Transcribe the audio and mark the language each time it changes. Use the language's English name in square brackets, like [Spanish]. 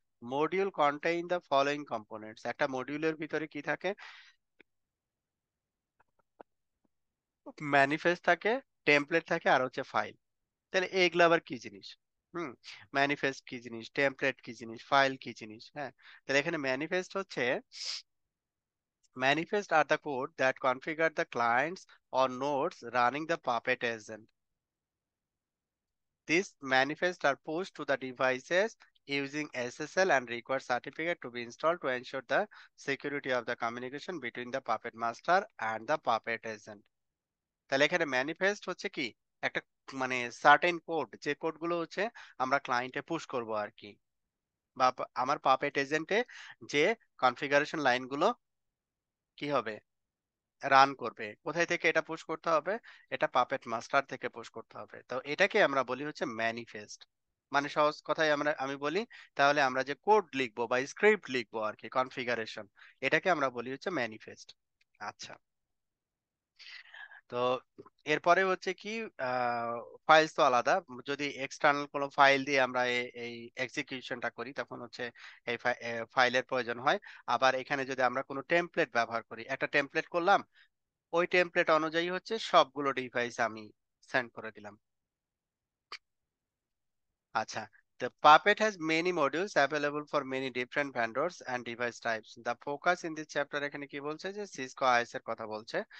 [English] module contain the following components, [Bangla] একটা মডিউলের ভিতরে কি থাকে, ম্যানিফেস্ট থাকে, টেমপ্লেট থাকে, আর হচ্ছে ফাইল। তাহলে এইগুলো আবার কি জিনিস? হুম, ম্যানিফেস্ট কি জিনিস, টেমপ্লেট কি জিনিস, ফাইল কি জিনিস? হ্যাঁ, তাহলে এখানে ম্যানিফেস্ট হচ্ছে, [English] manifest are the code that configure the clients or nodes running the Puppet agent. These manifests are pushed to the devices using SSL and require certificate to be installed to ensure the security of the communication between the Puppet master and the Puppet agent. [Bangla] তাহলে এখানে manifest হচ্ছে কি একটা মানে certain code, যে কোডগুলো হচ্ছে আমরা ক্লায়েন্টে push করব আর কি, বা আমার পাপেট এজেন্টে যে কনফিগারেশন লাইনগুলো কি হবে, রান করবে। কোথায় থেকে এটা পুশ করতে হবে? এটা পাপেট মাস্টার থেকে পুশ করতে হবে। তো এটাকে আমরা বলি হচ্ছে ম্যানিফেস্ট। মানে সহজ কথায় আমি বলি, তাহলে আমরা যে কোড লিখবো বা স্ক্রিপ্ট লিখবো আর কি, কনফিগারেশন, এটাকে আমরা বলি হচ্ছে ম্যানিফেস্ট। আচ্ছা। তো এরপরে হচ্ছে কি, ফাইলস তো আলাদা। যদি এক্সটার্নাল কোনো ফাইল দিয়ে আমরা এই এক্সিকিউশনটা করি, তখন হচ্ছে এই ফাইলের প্রয়োজন হয়। আবার এখানে যদি আমরা কোনো টেমপ্লেট ব্যবহার করি, একটা টেমপ্লেট করলাম, ওই টেমপ্লেট অনুযায়ী হচ্ছে সবগুলো ডিভাইস আমি সেন্ড করে দিলাম। [English] আচ্ছা, the Puppet has many modules available for many different vendors and device types. The focus in this chapter, [Bangla] এখানে কি বলছে যে সিসকো আইএস এর কথা বলছে।